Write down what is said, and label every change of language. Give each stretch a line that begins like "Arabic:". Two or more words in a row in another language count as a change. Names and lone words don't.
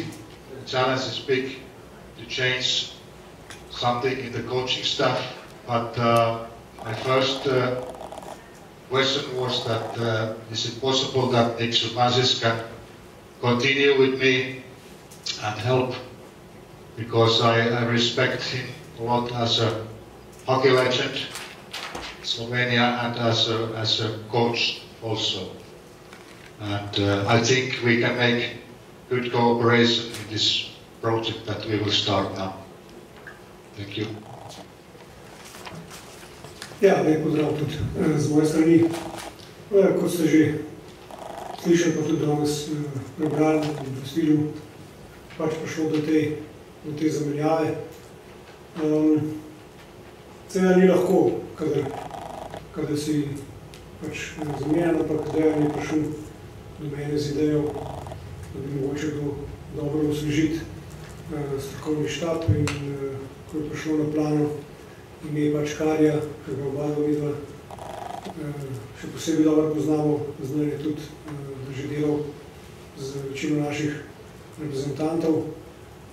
English: The challenge is big to change something in the coaching staff, but my first question was that is it possible that Nik Zupančič can continue with me and help, because I respect him a lot as a hockey legend in Slovenia and as a coach also. And I think we can make good cooperation in this project that we will start now. Thank you.
Slovenian: Ja, lep pozdrav tudi z moje strani. Kot ste že slišali, pa tudi danes prebrali in obvestili, pač prišlo do te zamenjave. Seveda ni lahko, kadar si pač zamenjan, ampak Dejan je prišel do mene z idejo, da bi mogoče dobro osvežiti strokovni štab in ko je prišlo na plano ime pač Karija, ker ga oba videla, še posebej dobro poznamo, zdaj je tudi že delal z večino naših reprezentantov.